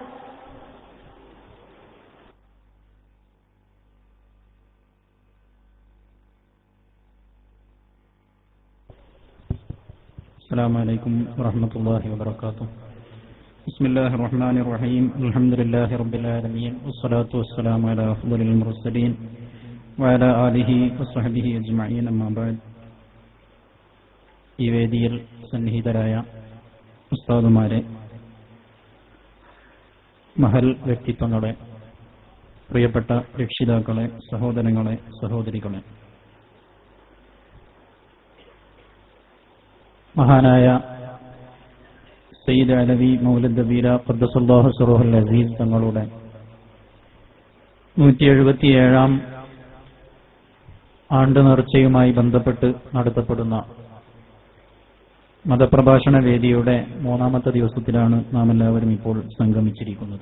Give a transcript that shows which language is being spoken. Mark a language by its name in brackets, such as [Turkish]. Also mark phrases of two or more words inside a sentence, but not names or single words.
[Arabic] السلام عليكم ورحمة الله وبركاته. بسم الله الرحمن الرحيم. الحمد لله رب العالمين والصلاة والسلام على أفضل المرسلين وعلى آله وصحبه أجمعين. أما بعد. [Malayalam] ഈ വേദിയിൽ സന്നിഹിതരായ ഉസ്താദുമാരെ, മഹൽ വ്യക്തിത്വങ്ങളെ, പ്രിയപ്പെട്ട രക്ഷിതാക്കളെ, സഹോദരങ്ങളെ, സഹോദരികളെ, മഹാനായ സയ്യിദ് അലവി മൗലദ് ദബീര [Arabic] قدس الله سره العزيز [Malayalam] തങ്ങളുടെ 177-ാം ആണ്ട് നേർച്ചയുമായി ബന്ധപ്പെട്ട് നടത്തപ്പെടുന്ന മതപ്രഭാഷണ വേദിയുടെ 3-ാമത്തെ ദിവസത്തിലാണ് നാം എല്ലാവരും ഇപ്പോൾ സംഗമിച്ചിരിക്കുന്നത്.